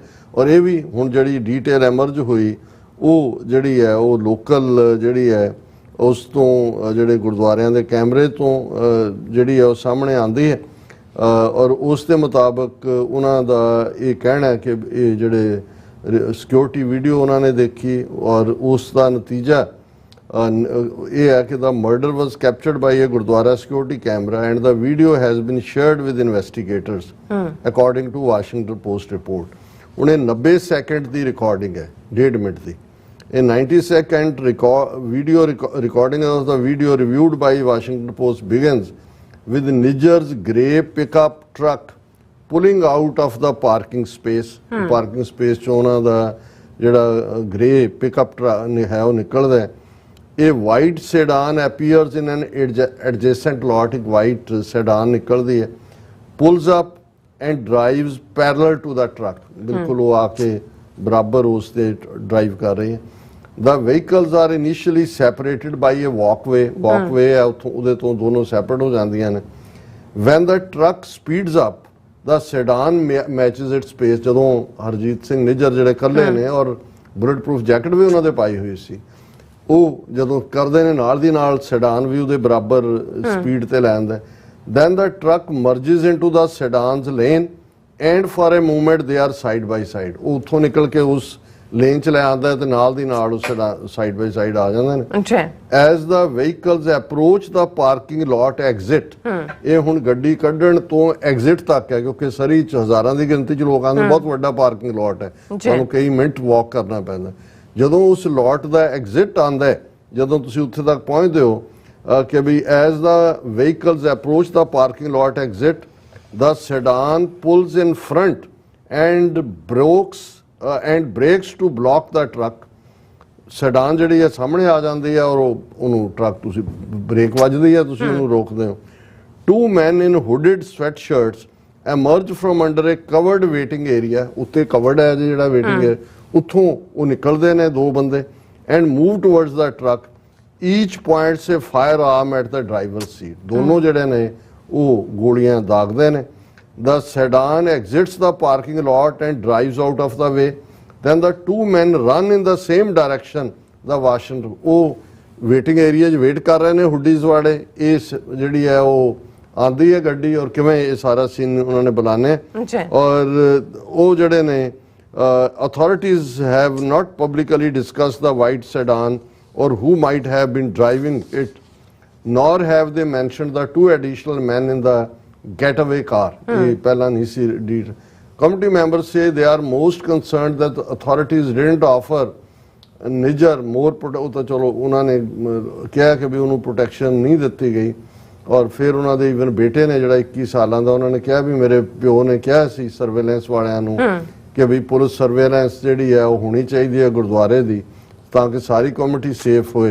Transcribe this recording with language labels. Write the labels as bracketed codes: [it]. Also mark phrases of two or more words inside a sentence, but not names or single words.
[pa] ਔਰ ਇਹ ਵੀ ਹੁਣ ਜਿਹੜੀ [en] detail emerge [pa] ਹੋਈ ਉਹ ਜਿਹੜੀ ਹੈ ਉਹ ਲੋਕਲ ਜਿਹੜੀ ਹੈ ਉਸ ਤੋਂ ਜਿਹੜੇ ਗੁਰਦੁਆਰਿਆਂ ਦੇ ਕੈਮਰੇ ਤੋਂ ਜਿਹੜੀ ਹੈ ਉਹ ਸਾਹਮਣੇ ਆਉਂਦੀ ਹੈ। ਔਰ ਉਸ ਦੇ ਮੁਤਾਬਕ ਉਹਨਾਂ ਦਾ ਇਹ ਕਹਿਣਾ ਹੈ ਕਿ ਇਹ ਜਿਹੜੇ [en] security video [pa] ਉਹਨਾਂ ਨੇ ਦੇਖੀ ਔਰ ਉਸ ਦਾ ਨਤੀਜਾ ਇਹ ਹੈ ਕਿ [en] the murder was captured by a Gurdwara security camera and the video has been shared with investigators according to Washington Post report। [pa] ਹੁਣ ਇਹ 90 ਸੈਕਿੰਡ ਦੀ ਰਿਕਾਰਡਿੰਗ ਹੈ, 1.5 ਮਿੰਟ ਦੀ। [en] ਇਹ 90 second video recording of the video reviewed by Washington Post begins with Nijjar's grey pickup truck pulling out of the parking space। parking space [pa] ਚੋਂ ਉਹਨਾਂ ਦਾ ਜਿਹੜਾ ਗ੍ਰੇ ਪਿਕਅਪ ਟਰੱਕ ਹੈ ਉਹ ਨਿਕਲਦਾ ਹੈ। [en] ਇਹ white sedan appears in an adjacent lot। [pa] ਇੱਕ [en] white sedan [pa] ਨਿਕਲਦੀ ਹੈ, [en] pulls up and drives parallel to the truck। [pa] ਬਿਲਕੁਲ ਉਹ ਆ ਕੇ ਬਰਾਬਰ ਉਸ ਤੇ ਡਰਾਈਵ ਕਰ ਰਹੀ ਹੈ। [en] The vehicles are initially separated by a walkway। [pa] walkway ਹੈ ਉੱਥੋਂ ਉਹਦੇ ਤੋਂ ਦੋਨੋਂ ਸੈਪਰੇਟ ਹੋ ਜਾਂਦੀਆਂ ਨੇ। [en] When the truck speeds up, the sedan matches its pace। [pa] ਜਦੋਂ ਹਰਜੀਤ ਸਿੰਘ ਨਿੱਜਰ ਜਿਹੜੇ ਇਕੱਲੇ ਨੇ ਔਰ [en] bullet proof jacket [pa] ਵੀ ਉਹਨਾਂ ਦੇ ਪਾਈ ਹੋਈ ਸੀ, ਉਹ ਜਦੋਂ ਕਰਦੇ ਨੇ ਨਾਲ ਦੀ ਨਾਲ ਸੈਡਾਨ ਵੀ ਉਹਦੇ ਬਰਾਬਰ ਸਪੀਡ ਤੇ ਲੈ ਆਉਂਦਾ। [en] Then the truck merges into the sedan's lane and for a moment they are side by side। [pa] ਉਹ ਉੱਥੋਂ ਨਿਕਲ ਕੇ ਉਸ ਲੇਨ 'ਚ ਲੈ ਆਉਂਦਾ ਤੇ ਨਾਲ ਦੀ ਨਾਲ ਉਹ [en] side by side [pa] ਆ ਜਾਂਦੇ ਨੇ। [en] As the vehicles approach the parking lot exit, [pa] ਇਹ ਹੁਣ ਗੱਡੀ ਕੱਢਣ ਤੋਂ ਐਗਜ਼ਿਟ ਤੱਕ ਹੈ ਕਿਉਂਕਿ ਸਰੀ 'ਚ ਹਜ਼ਾਰਾਂ ਦੀ ਗਿਣਤੀ 'ਚ ਲੋਕਾਂ ਨੂੰ ਬਹੁਤ ਵੱਡਾ [en] parking lot [pa] ਹੈ, ਤੁਹਾਨੂੰ ਕਈ ਮਿੰਟ ਵਾਕ ਕਰਨਾ ਪੈਂਦਾ। ਜਦੋਂ ਉਸ ਲੋਟ ਦਾ ਐਗਜ਼ਿਟ ਆਉਂਦਾ ਹੈ, ਜਦੋਂ ਤੁਸੀਂ ਉੱਥੇ ਤੱਕ ਪਹੁੰਚਦੇ ਹੋ ਕਿ ਵੀ [en] as the vehicles approach the parking lot exit, the sedan pulls in front and brakes to block the truck। [pa] sedan ਜਿਹੜੀ ਹੈ ਸਾਹਮਣੇ ਆ ਜਾਂਦੀ ਹੈ ਔਰ ਉਹਨੂੰ ਟਰੱਕ ਤੁਸੀਂ ਬ੍ਰੇਕ ਵੱਜਦੀ ਹੈ, ਤੁਸੀਂ ਉਹਨੂੰ ਰੋਕਦੇ ਹੋ। [en] Two men in hooded sweatshirts emerge from under a covered waiting area। [pa] ਉੱਤੇ covered ਹੈ ਜਿਹੜਾ ਵੇਟਿੰਗ ਹੈ, ਉੱਥੋਂ ਉਹ ਨਿਕਲਦੇ ਨੇ ਦੋ ਬੰਦੇ [en] and move towards the truck। Each points a firearm at the driver's seat। [pa] ਦੋਨੋਂ ਜਿਹੜੇ ਨੇ ਉਹ ਗੋਲੀਆਂ ਦਾਗਦੇ ਨੇ। [en] The sedan exits the parking lot and drives out of the way। Then the two men run in the same direction। [pa] The Washington ਉਹ [en] waiting area [pa] 'ਚ ਵੇਟ ਕਰ ਰਹੇ ਨੇ ਹੁੱਡੀਜ਼ ਵਾਲੇ। ਇਸ ਜਿਹੜੀ ਹੈ ਉਹ ਆਉਂਦੀ ਹੈ ਗੱਡੀ ਔਰ ਕਿਵੇਂ ਇਹ ਸਾਰਾ ਸੀਨ ਉਹਨਾਂ ਨੇ ਬੁਲਾਣੇ ਔਰ ਉਹ ਜਿਹੜੇ ਨੇ [en] authorities have not publicly discussed the white sedan or who might have been driving it, nor have they mentioned the two additional men in the getaway car। [pa] ਪਹਿਲਾਂ ਨਹੀਂ ਸੀ ਡੀਟ। [en] Committee members say they are most concerned that the authorities didn't offer Nijjar more [pa] ਉਹ ਤਾਂ ਚਲੋ ਉਹਨਾਂ ਨੇ ਕਿਹਾ ਕਿ ਵੀ ਉਹਨੂੰ ਪ੍ਰੋਟੈਕਸ਼ਨ ਨਹੀਂ ਦਿੱਤੀ ਗਈ। ਔਰ ਫਿਰ ਉਹਨਾਂ ਦੇ ਈਵਨ ਬੇਟੇ ਨੇ ਜਿਹੜਾ 21 ਸਾਲਾਂ ਦਾ, ਉਹਨਾਂ ਨੇ ਕਿਹਾ ਵੀ ਮੇਰੇ ਪਿਓ ਨੇ ਕਿਹਾ ਸੀ ਸਰਵੇਲੈਂਸ ਵਾਲਿਆਂ ਨੂੰ ਕਿ ਵੀ [en] police surveillance [pa] ਜਿਹੜੀ ਹੈ ਉਹ ਹੋਣੀ ਚਾਹੀਦੀ ਹੈ ਗੁਰਦੁਆਰੇ ਦੀ ਤਾਂ ਕਿ ਸਾਰੀ [en] community safe [pa] ਹੋਏ।